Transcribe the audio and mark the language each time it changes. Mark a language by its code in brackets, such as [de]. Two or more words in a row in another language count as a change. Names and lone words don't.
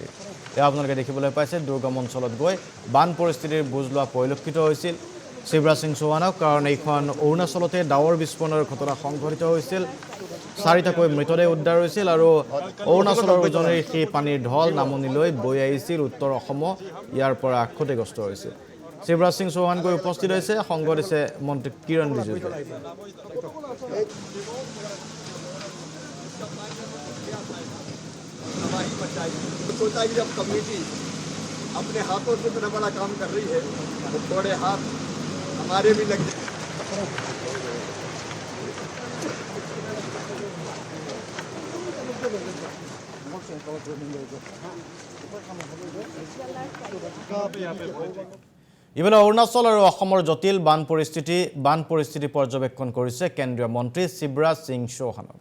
[as] আপোনালোকে দেখিবলৈ পাইছে দুৰ্গম অঞ্চলত গৈ বান পৰিস্থিতিৰ বুজ লোৱা পৰিলক্ষিত হৈছিল শিৱৰাজ সিং চৌহানক, কাৰণ এইখন অৰুণাচলতে ডাৱৰ বিস্ফোৰণৰ ঘটনা সংঘটিত হৈছিল। 4টাকৈ মৃতদেহ উদ্ধাৰ হৈছিল আৰু অৰুণাচলৰ উজনিৰ সেই পানীৰ ঢল নামনিলৈ বৈ আহিছিল উত্তৰ অসম ইয়াৰ পৰা ক্ষতিগ্ৰস্ত হৈছিল। শিৱৰাজ সিং চৌহান গৈ উপস্থিত হৈছে, সংগ দিছে মন্ত্ৰী কিৰণ ৰিজিজুৱে। [hi] अपने हाथों से इतना बड़ा काम कर रही है तो थोड़े हाथ हमारे भी लग जाए। [as] ইফালে অৰুণাচল আৰু অসমৰ জটিল বান পৰিস্থিতি পৰ্যবেক্ষণ কৰিছে কেন্দ্ৰীয় মন্ত্ৰী শিৱৰাজ সিং চৌহানক।